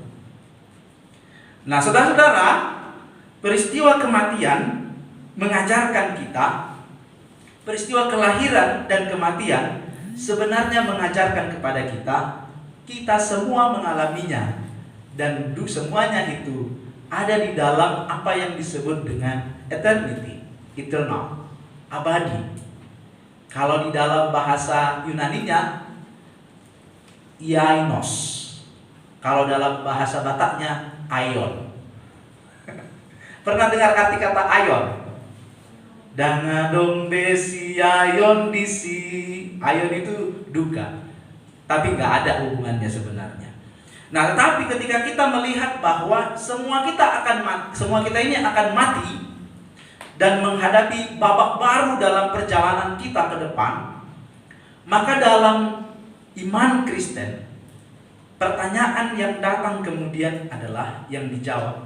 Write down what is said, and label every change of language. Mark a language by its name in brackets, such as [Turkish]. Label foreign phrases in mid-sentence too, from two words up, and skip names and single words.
[Indonesian] Nah, saudara-saudara, peristiwa kematian mengajarkan kita, peristiwa kelahiran dan kematian sebenarnya mengajarkan kepada kita semua mengalaminya, dan semuanya itu ada di dalam apa yang disebut dengan [English] eternity, eternal, [Indonesian] abadi. Kalau di dalam bahasa Yunaninya iainos, kalau dalam bahasa Bataknya aion. Pernah dengar arti kata aion? [Batak Toba] Dangadong desi aion disi. [Indonesian] Aion itu duka, tapi nggak ada hubungannya sebenarnya. Nah, tetapi ketika kita melihat bahwa semua kita ini akan mati dan menghadapi babak baru dalam perjalanan kita ke depan, maka dalam iman Kristen, pertanyaan yang datang kemudian adalah yang dijawab.